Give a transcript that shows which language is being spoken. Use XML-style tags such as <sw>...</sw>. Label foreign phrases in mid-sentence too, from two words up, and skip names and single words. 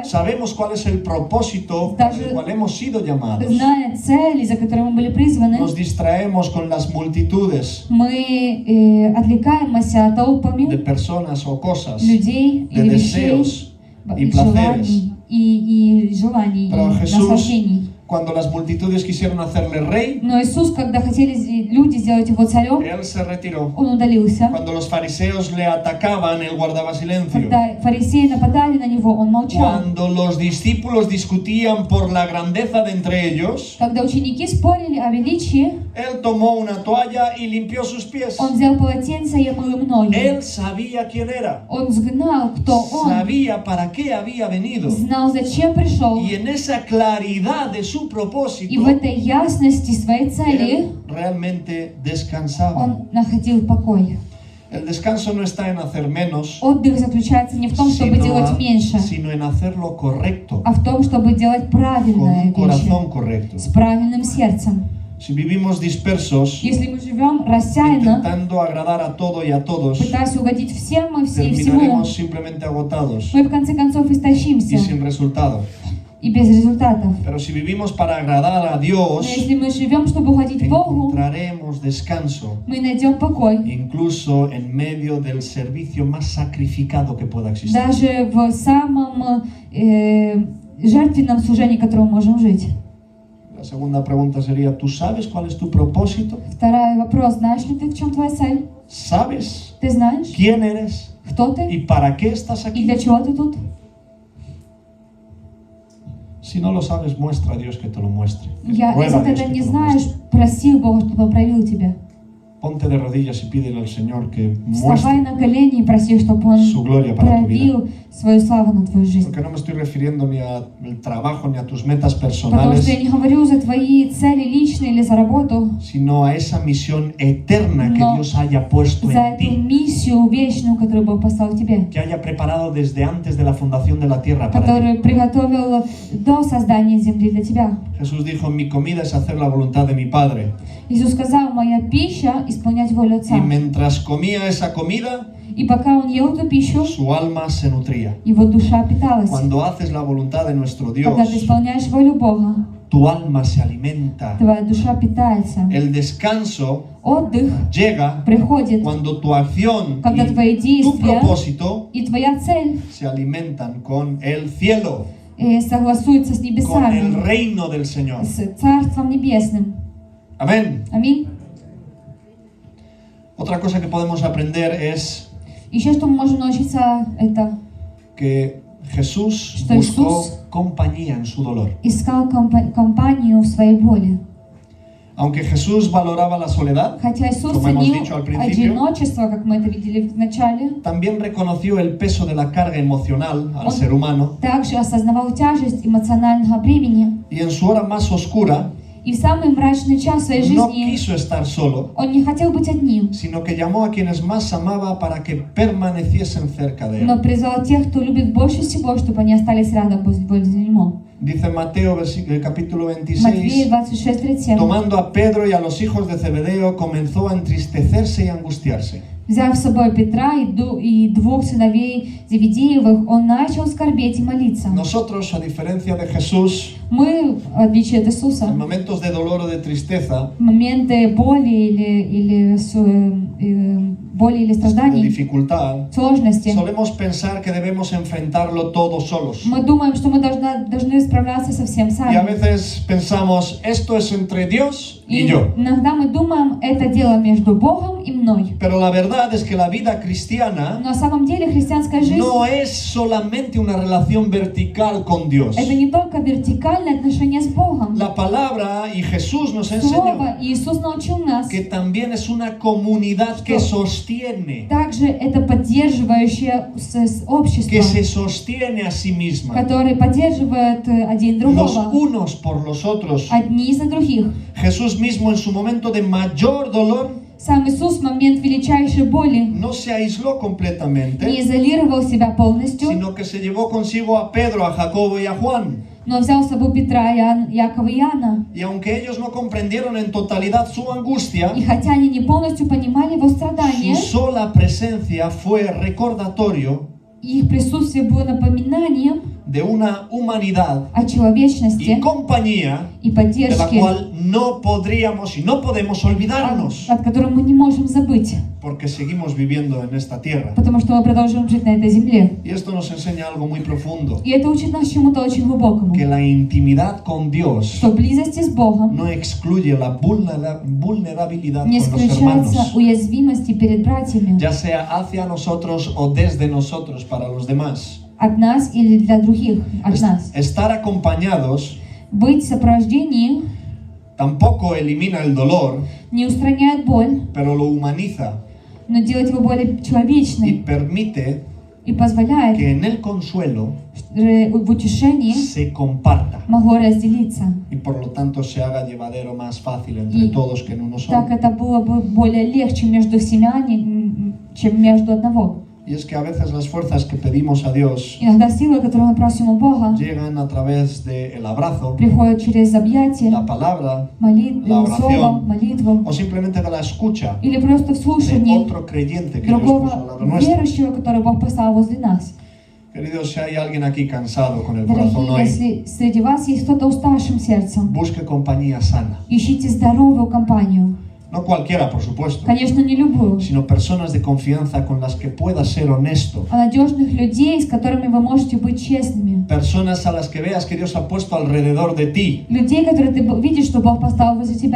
<es>sabemos cuál es el propósito para el cual hemos sido llamados,</es> <ru>зная цели, за которые мы были призваны,</ru> <es>nos distraemos con las multitudes</es> <ru>мы отвлекаемся</ru> <es>de</es> <ru>толпами</ru> <es>personas o cosas,</es> <ru>людей</ru> <es>de</es> <ru>или вещей,</ru> <es>deseos y</es> <ru>и</ru> <es>placeres.</es> <ru>желаний, и желаний,</ru> <es>Pero</es> <ru>и</ru> <es>Jesús</es> <ru>наслаждений.</ru> <es>cuando las multitudes quisieron hacerle rey,</es> <ru>Но Иисус, когда хотели люди сделать его царем,</ru> <es>él se retiró.</es> <ru>он удалился.</ru> <es>Cuando los fariseos le atacaban, él guardaba silencio.</es> <ru>Когда фарисеи нападали на него, он молчал.</ru> <es>Cuando los discípulos discutían por la grandeza de entre ellos,</es> <ru>Когда ученики спорили о величии,</ru> <es>él tomó una toalla y limpió sus pies.</es> <ru>он взял полотенце и омыл им ноги.</ru> <es>Él sabía quién era,</es> <ru>Он знал, кто он,</ru> <es>sabía para qué había venido.</es> <ru>знал, зачем пришел.</ru> <es>Y en esa claridad de su</es> <ru>И</ru> <es>propósito,</es> <ru>в этой ясности своей цели</ru> <es>él realmente descansaba.</es> <ru>он находил покой.</ru> <es>El descanso no está en hacer menos,</es> <ru>Отдых заключается не в том, чтобы делать меньше,</ru> <es>sino en hacerlo correcto,</es> <ru>а в том, чтобы делать</ru> <es>con</es> <ru>правильные</ru> <es>un</es> <ru>вещи</ru> <es>corazón correcto.</es> <ru>с правильным сердцем.</ru> <es>Si vivimos dispersos,</es> <ru>Если мы живем рассеянно,</ru> <es>intentando agradar a todo y a todos,</es> <ru>пытаясь угодить всем и всему,</ru> <es>terminaremos simplemente agotados</es> <ru>мы в конце концов</ru> <es>y</es> <ru>истощимся</ru> <es>sin resultado.</es> <ru>и без результатов.</ru> <es>Pero si vivimos para agradar a</es> <ru>Но</ru> <es>Dios,</es> <ru>если мы живем, чтобы угодить Богу,</ru> <es>encontraremos descanso,</es> <ru>мы найдем покой.</ru> <es>incluso en medio del servicio más sacrificado que pueda existir.</es> <ru>Даже в самом жертвенном служении, в котором мы можем жить.</ru> <es>La segunda pregunta sería, ¿tú sabes cuál es tu propósito?</es> <ru>Второй вопрос. Знаешь ли ты, в чем твоя цель?</ru> <es>¿Sabes</es> <ru>Ты знаешь,</ru> <es>quién eres</es> <ru>кто ты</ru> <es>y para qué estás</es> <ru>и</ru> <es>aquí?</es> <ru>для чего ты тут?</ru> <es>Si no lo sabes, muestra a Dios que te lo muestre.</es> <ru>Если</ru> <es>Ruega a</es> <ru>ты</ru> <es>Dios</es> <ru>это</ru> <es>que</es> <ru>не</ru> <es>te lo</es> <ru>знаешь,</ru> <es>muestre.</es> <ru>проси Бога, чтобы Он проявил тебя.</ru> <es>Ponte de rodillas y pídele al Señor que</es> <ru>Вставай</ru> <es>muestre</es> <ru>на колени и проси, чтобы Он</ru> <es>su gloria para tu vida.</es> <ru>проявил свою славу на твою жизнь.</ru> <es>Porque no me estoy refiriendo ni al trabajo ni a tus metas</es> <ru>Потому</ru> <es>personales,</es> <ru>что я не говорю за твои цели личные или за работу,</ru> <es>sino a esa misión eterna que No. Dios haya puesto</es> <ru>за</ru> <es>en</es> <ru>эту</ru> <es>ti,</es> <ru>миссию вечную, которую Бог послал тебе,</ru> <es>que haya preparado desde antes de la fundación de la tierra para ti.</es> <ru>которую приготовил до создания земли для тебя.</ru> <es>Jesús dijo, mi comida es hacer la voluntad de mi Padre.</es> <ru>Иисус сказал: моя пища — исполнять волю</ru> <es>Y</es> <ru>Отца.</ru> <es>mientras comía esa comida,</es> <ru>И пока Он ел эту пищу,</ru> <es>su alma se nutría.</es> <ru>его душа питалась.</ru> <es>Cuando haces la voluntad de nuestro</es> <ru>Когда ты</ru> <es>Dios,</es> <ru>исполняешь волю Бога,</ru> <es>tu alma se alimenta.</es> <ru>твоя душа питается.</ru> <es>El descanso</es> <ru>Отдых</ru> <es>llega</es> <ru>приходит,</ru> <es>cuando tu acción</es> <ru>когда твои</ru> <es>y tu</es> <ru>действия</ru> <es>propósito</es> <ru>и твоя цель</ru> <es>se alimentan con el cielo,</es> <ru>согласуются с</ru> <es>con el</es> <ru>небесами,</ru> <es>reino del Señor.</es> <ru>с Царством Небесным.</ru> <es>Amén.</es> <ru>Аминь.</ru> <es>Otra cosa que podemos aprender es</es> <ru>Еще что мы можем научиться, это</ru> <es>que Jesús</es> <ru>Что</ru> <es>buscó Jesús compañía en su dolor.</es> <ru>искал компанию в своей боли.</ru> <es>Aunque Jesús valoraba la soledad,</es> <ru>Хотя Иисус</ru> <es>como hemos</es> <ru>ценил</ru> <es>dicho al principio,</es> <ru>одиночество, как мы это видели в начале,</ru> <es>también reconoció el peso de la carga emocional al</es> <ru>Он</ru> <es>ser humano</es> <ru>также осознавал тяжесть эмоционального бремени.</ru> <es>y en su hora más oscura</es> <ru>И в самый мрачный час своей</ru> <es>no</es> <ru>жизни</ru> <es>quiso estar solo,</es> <ru>Он не хотел быть одним,</ru> <es>sino que llamó a quienes más amaba para que permaneciesen cerca de</es> <ru>но</ru> <es>él.</es> <ru>призвал тех, кто любит больше всего, чтобы они остались рядом возле Него.</ru> <es>Dice Mateo, capítulo</es> <ru>Матфея</ru> <es>26,</es> <ru>26:37.</ru> <es>tomando a Pedro y a los hijos de Zebedeo, comenzó a entristecerse y angustiarse.</es> <ru>Взяв с собой Петра и двух сыновей Зеведеевых, Он начал скорбеть и молиться.</ru> <es>Nosotros, a diferencia de Jesús,</es> <ru>Мы, в отличие от Иисуса,</ru> <es>en momentos de dolor o de tristeza,</es> <ru>в моменты боли боли или</ru> <es>de</es> <ru>страданий,</ru> <es>dificultad,</es> <ru>сложности,</ru> <es>solemos pensar que debemos enfrentarlo todos solos.</es> <ru>мы думаем, что мы должны справляться со всем</ru> <es>Y a</es> <ru>сами.</ru> <es>veces pensamos, esto es entre Dios y</es> <ru>И</ru> <es>yo.</es> <ru>иногда мы думаем, это дело между Богом и мной.</ru> <es>Pero la verdad es que la vida cristiana</es> <ru>Но на самом деле христианская жизнь</ru> <es>no es solamente una relación vertical con Dios.</es> <ru>это не только вертикальное отношение с Богом.</ru> <es>La palabra y Jesús nos enseñó</es> <ru>Слово Иисус научил нас.</ru> <es>que también es una comunidad que sostiene,</es> <ru>Также это поддерживающее общество,</ru> <es>que se sostiene a sí misma,</es> <ru>которое поддерживает один</ru> <es>los</es> <ru>другого,</ru> <es>unos por los otros.</es> <ru>одни за других.</ru> <es>Jesús mismo en su momento de mayor dolor</es> <ru>Сам Иисус в момент величайшей боли</ru> <es>no se aisló</es> <ru>не</ru> <es>completamente,</es> <ru>изолировал себя полностью,</ru> <es>sino que se llevó consigo a Pedro, a Jacobo y a Juan.</es> <ru>но взял с собой Петра, Якова и Иоанна.</ru> <es>Y aunque ellos no comprendieron en totalidad su angustia,</es> <ru>И хотя они не полностью понимали его</ru> <es>su</es> <ru>страдания,</ru> <es>sola presencia fue recordatorio</es> <ru>их присутствие было напоминанием</ru> <es>de una humanidad</es> <ru>о</ru> <es>y</es> <ru>человечности</ru> <es>compañía</es> <ru>и</ru> <es>de la</es> <ru>поддержке,</ru> <es>cual no podríamos y no podemos olvidarnos,</es> <ru>от которой мы не можем забыть,</ru> <es>porque seguimos viviendo en esta tierra.</es> <ru>потому что мы продолжаем жить на этой земле.</ru> <es>Y esto nos enseña algo muy profundo,</es> <ru>И это учит нас чему-то очень глубокому,</ru> <es>que la intimidad con Dios</es> <ru>что близости с Богом</ru> <es>no excluye la vulnerabilidad</es> <ru>не</ru> <es>con los</es> <ru>исключается</ru> <es>hermanos,</es> <ru>уязвимости перед братьями,</ru> <es>ya sea hacia nosotros o desde nosotros para los demás.</es> <ru>от нас или для других, от нас.</ru> <es>Estar acompañados</es> <ru>Быть в сопровождении</ru> <es>tampoco elimina el dolor,</es> <ru>не устраняет боль,</ru> <es>pero lo humaniza</es> <ru>но делает его более</ru> <es>y</es> <ru>человечной</ru> <es>permite</es> <ru>и позволяет</ru> <es>que en el consuelo</es> <ru>в утешении</ru> <es>se comparta</es> <ru>могло разделиться.</ru> <es>y por lo tanto se haga llevadero más fácil entre</es> <ru>И</ru> <es>todos que en uno</es> <ru>так</ru> <es>solo.</es> <ru>это было бы более легче между всеми, чем между одного.</ru> <es>Y es que a veces las fuerzas que pedimos a Dios</es> <ru>Иногда силы, которые мы просим у Бога,</ru> <es>llegan a través del abrazo,</es> <ru>приходят через объятие,</ru> <es>la palabra</es> <ru>молитву,</ru> <es>la</es> <ru>слово,</ru> <es>oración,</es> <ru>молитву,</ru> <es>o simplemente de la escucha</es> <ru>или просто в</ru> <es>de</es> <ru>слушании</ru> <es>otro creyente que Dios puso al lado</es> <ru>другого</ru> <es>nuestro.</es> <ru>верующего, который Бог поставил возле нас.</ru> <es>Queridos, si hay alguien aquí cansado con el corazón</es> <ru>Дорогие,</ru> <es>hoy,</es> <ru>если среди вас есть кто-то уставшим сердцем,</ru> <es>busque compañía sana.</es> <ru>ищите здоровую компанию.</ru> <es>No cualquiera, por supuesto,</es> <ru>Конечно, не любую,</ru> <es>sino personas de confianza con las que pueda ser honesto.</es> <ru>а надежных людей, с которыми вы можете быть честными.</ru> <es>Personas a las que veas que Dios ha puesto alrededor de ti</es> <ru>Людей, которые ты видишь, что Бог поставил возле тебя.</ru>